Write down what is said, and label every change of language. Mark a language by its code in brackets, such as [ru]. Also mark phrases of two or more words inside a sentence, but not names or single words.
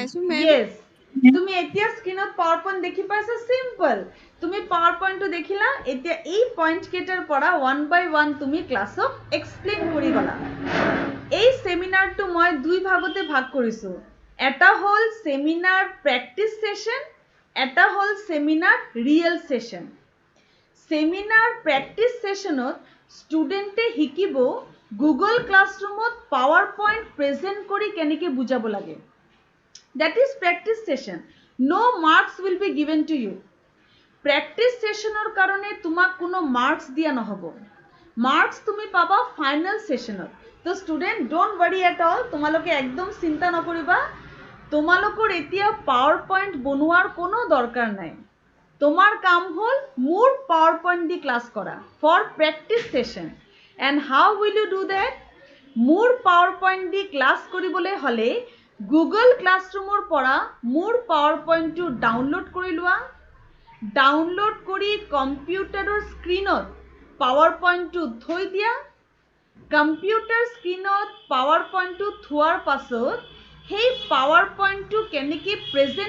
[as] yes তুমি এতিয়া স্ক্ৰীনত পাৱাৰ পইণ্ট দেখি পাইছা সিম্পল তুমি পাৱাৰ পইণ্টটো দেখিলা এতিয়া এই পইণ্ট কেইটাৰ পৰা [en] one by one [as] তুমি [en] classক explain [as] কৰি গলা এই সেমিনাৰটো মই দুই ভাগতে ভাগ কৰিছো এটা হ'ল [en] seminar practice session [as] এটা হ'ল [en] seminar real session seminar practice sessionত [as] ষ্টুডেণ্টে শিকিব গুগল ক্লাছৰুমত পাৱাৰ পইণ্ট প্ৰেজেন্ট কৰি কেনেকৈ বুজাব লাগে [en] that is practice session no marks will be given to you practice sessionৰ [as] কাৰণে তোমাক কোনো [en] marks [as] দিয়া নহব [en] marks [as] তুমি পাবা [en] final sessionত তো student don't worry at all [as] তোমালোকে একদম চিন্তা নকৰিবা তোমালোকৰ এতিয়া পাৱাৰ পইণ্ট বনোৱাৰ কোনো দৰকাৰ নাই তোমার কাম হল মোৰ পাৱাৰ পইণ্ট দি ক্লাস কৰা [en] for practice session and how will you do that [as] মোৰ পাৱাৰ পইণ্ট দি ক্লাস কৰিবলৈ হলে গুগল ক্লাছৰুমৰ পৰা মোৰ পাৱাৰ পইণ্টটো ডাউনলোড কৰি লোৱা ডাউনলোড কৰি কম্পিউটাৰৰ স্ক্ৰীনত পাৱাৰ পইণ্টটো থৈ দিয়া কম্পিউটাৰ স্ক্ৰীনত পাৱাৰ পইণ্টটো থোৱাৰ পাছত সেই পাৱাৰ পইণ্টটো কেনেকৈ প্ৰেজেন্ট